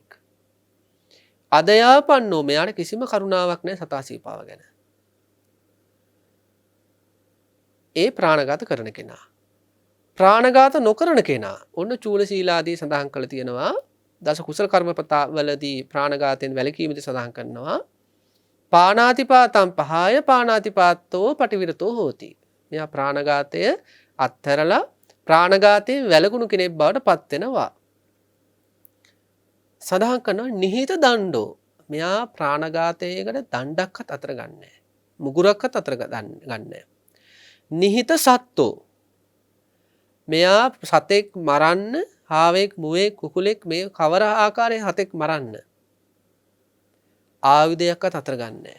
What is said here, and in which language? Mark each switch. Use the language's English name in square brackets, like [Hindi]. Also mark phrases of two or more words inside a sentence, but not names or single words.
[Sinhala] අදයාපන්නෝ මෙයාට කිසිම කරුණාවක් නැහැ සතාසීපාව ගැන. ඒ ප්‍රාණඝාත කරන කෙනා. ප්‍රාණඝාත නොකරන කෙනා ඔන්න චූල සීලාදී සඳහන් කළ තියෙනවා. දස කුසල කර්මපතවලදී ප්‍රාණඝාතයෙන් වැළකීමේදී සඳහන් කරනවා [Pali] පාණාතිපාතං පහාය පාණාතිපාතෝ පටිවිරතෝ හෝති. [Sinhala] මෙයා ප්‍රාණඝාතය අත්හැරලා ප්‍රාණඝාතයෙන් වැළකුණු කෙනෙක් බවට පත් වෙනවා. සඳහන් කරනවා [Pali] නිහිත දණ්ඩෝ [Sinhala] මෙයා ප්‍රාණඝාතයකට දණ්ඩක්වත් අතර ගන්නෑ. මුගුරක්වත් අතර ගන්නෑ. [Pali] නිහිත සත්තෝ [Sinhala] මෙයා සතෙක් මරන්න, හාවෙක්, මුවෙක්, කුකුලෙක් මේ කවර ආකාරයේ සතෙක් මරන්න ආයුධයක්වත් අතර ගන්නෑ.